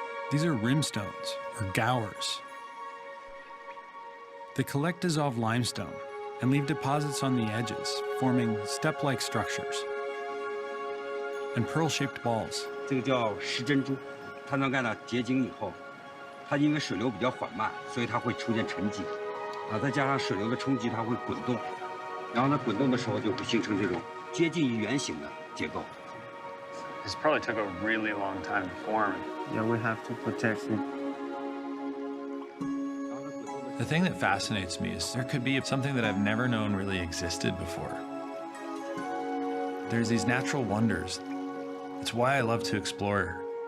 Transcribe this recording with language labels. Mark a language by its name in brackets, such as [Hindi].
[English] These are rimstones, or gowers. They collect dissolved limestone and leave deposits on the edges, forming step-like structures and pearl-shaped balls. [Chinese] 这个叫石珍珠，它能干到结晶以后，它因为水流比较缓慢，所以它会出现沉积，再加上水流的冲击，它会滚动，然后呢滚动的时候就会形成这种接近于圆形的结构。 [English] This probably took a really long time to form. Yeah, we have to protect it. [Chinese] 然后呢滚动的 [English] The thing that fascinates me is there could be something that I've never known really existed before. There's these natural wonders. It's why I love to explore.